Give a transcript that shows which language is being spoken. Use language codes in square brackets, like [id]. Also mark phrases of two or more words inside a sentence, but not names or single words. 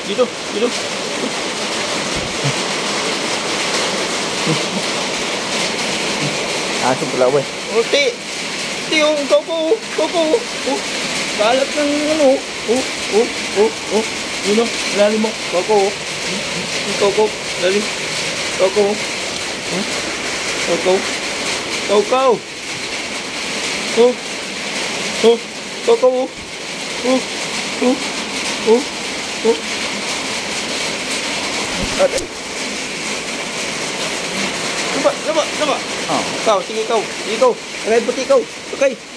[tl] Aso pala, wey. Puti, yung koko. Kalat ng ano. Yun o, lalim mo. Koko. Lalim. Koko. Koko. Laba. Ikaw, sige ikaw. Okay, puti ikaw. Okay.